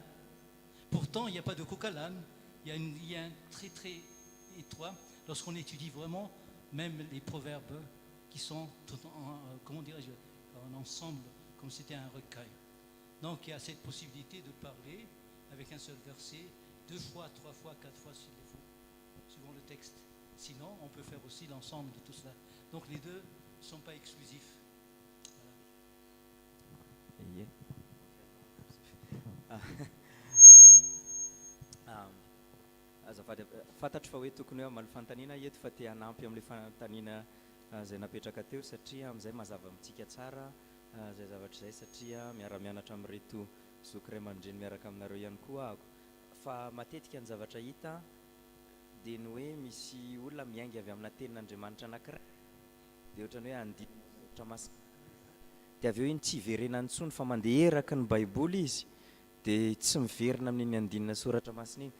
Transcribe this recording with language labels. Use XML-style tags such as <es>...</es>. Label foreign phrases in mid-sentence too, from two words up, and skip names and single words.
<fr>Pourtant, il n'y a pas de coq à l'âne, il y a un lien très très étroit lorsqu'on étudie vraiment même les proverbes qui sont comment dirais-je, en ensemble, comme c'était un recueil. Donc il y a cette possibilité de parler avec un seul verset, 2 fois, 3 fois, 4 fois s'il le faut, suivant le texte. Sinon, on peut faire aussi l'ensemble de tout cela. Donc les deux ne sont pas exclusifs.</fr> <mg>Azafady fantatro fa hoe tokony hoe mamaly fanontaniana eto fa te hanampy amin'ilay fanontaniana izay napetraka teo satria amin'izay mazava amintsika tsara zay zavatra izay satria miara-mianatra amin'reto zoky ray aman-dreny miaraka aminareo ihany koa ako fa matetika ny zavatra hita dia ny hoe misy olona miainga avy amina tenin'Andriamanitra anankiray dia ohatrany hoe andinitra masina dia avy eo iny tsy hiverena intsony fa mandeha eraky ny baiboly izy dia tsy miverina amin'iny andinina soratra masina iny.</mg>